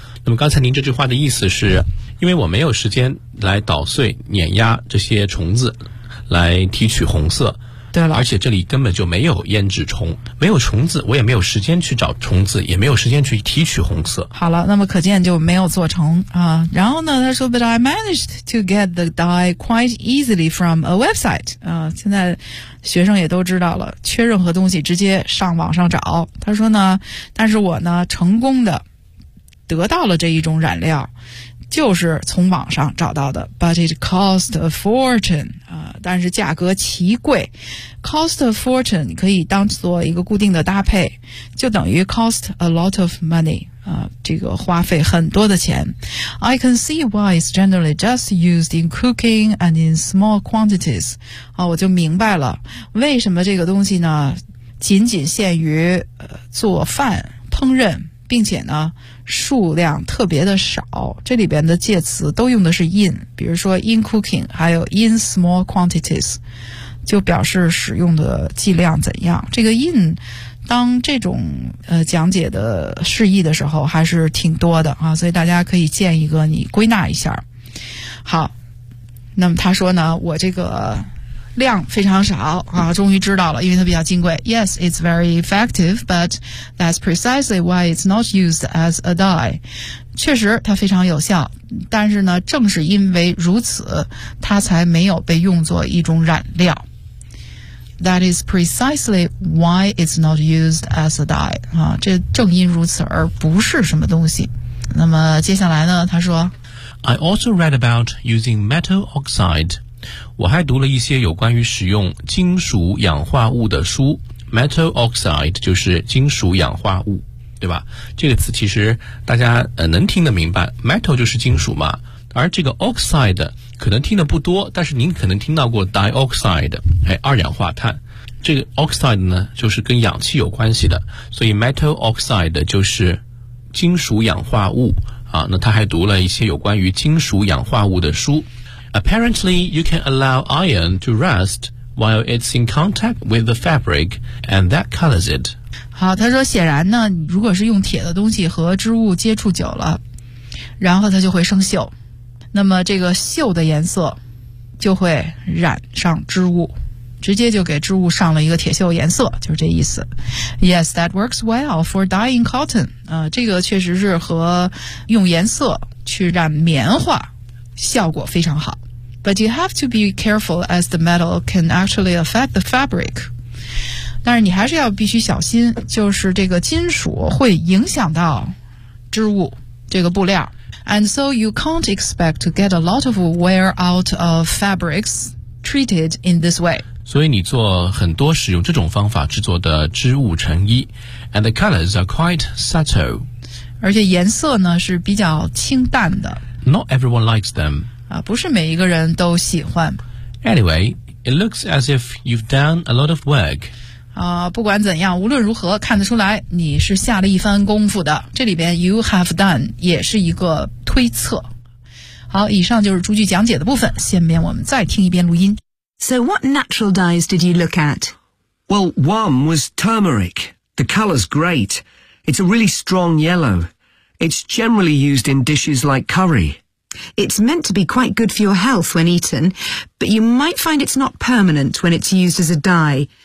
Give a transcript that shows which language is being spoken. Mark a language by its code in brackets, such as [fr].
[zh] 那么刚才您这句话的意思是因为我没有时间来捣碎碾压这些虫子来提取红色。对了，而且这里根本就没有胭脂虫，没有虫子，我也没有时间去找虫子，也没有时间去提取红色。好了，那么可见就没有做成啊。然后呢，他说 [en] But I managed to get the dye quite easily from a website 啊。 [zh] 现在学生也都知道了，缺任何东西直接上网上找。他说呢，但是我呢成功的得到了这一种染料，就是从网上找到的。 [en] But it cost a fortune [zh] 但是价格奇贵。 [en] Cost a fortune [zh] 可以当作一个固定的搭配，就等于 [en] cost a lot of money [zh] 这个花费很多的钱。 [en] I can see why it's generally just used in cooking and in small quantities. [zh] 啊，我就明白了，为什么这个东西呢，仅仅限于做饭、烹饪，并且呢，数量特别的少。这里边的介词都用的是 in， 比如说 [en] in cooking， [zh] 还有 [en] in small quantities， [zh] 就表示使用的剂量怎样。这个 in。当这种讲解的释义的时候还是挺多的啊，所以大家可以建一个你归纳一下。好，那么他说呢，我这个量非常少啊，终于知道了，因为它比较金贵。 [en] Yes, it's very effective, but that's precisely why it's not used as a dye. [zh] 确实它非常有效，但是呢正是因为如此它才没有被用作一种染料。 [en] That is precisely why it's not used as a dye. [zh] 啊，这正因如此而不是什么东西。那么接下来呢，他说 [en] I also read about using metal oxide. [zh] 我还读了一些有关于使用金属氧化物的书。 Metal oxide 就是金属氧化物，对吧？这个词其实大家能听得明白。 Metal 就是金属嘛。而这个 oxide 可能听的不多，但是您可能听到过 [en] dioxide， [zh] 哎，二氧化碳。这个 oxide 呢，就是跟氧气有关系的，所以 metal oxide 就是金属氧化物啊。那他还读了一些有关于金属氧化物的书。 [en] Apparently, you can allow iron to rust while it's in contact with the fabric, and that colors it. [zh] 好，他说显然呢，如果是用铁的东西和织物接触久了，然后它就会生锈。那么这个锈的颜色就会染上织物，直接就给织物上了一个铁锈颜色，就是这意思。 [en] Yes, that works well for dyeing cotton. [zh] 这个确实是和用颜色去染棉花效果非常好。 [en] But you have to be careful as the metal can actually affect the fabric. [zh] 但是你还是要必须小心，就是这个金属会影响到织物这个布料。 [en] And so you can't expect to get a lot of wear out of fabrics treated in this way. [zh] 所以你做很多使用这种方法制作的织物成衣。 [en] And the colors are quite subtle. [zh] 而且颜色呢是比较清淡的。 [en] Not everyone likes them. [zh] 啊，不是每一个人都喜欢。 [en] Anyway, it looks as if you've done a lot of work. [zh] 不管怎样，无论如何，看得出来你是下了一番功夫的。这里边 [en] you have done [zh] 也是一个推测。好，以上就是逐句讲解的部分，下面我们再听一遍录音。 [en] So what natural dyes did you look at? Well, one was turmeric. The color's great. It's a really strong yellow. It's generally used in dishes like curry. It's meant to be quite good for your health when eaten, but you might find it's not permanent when it's used as a dye.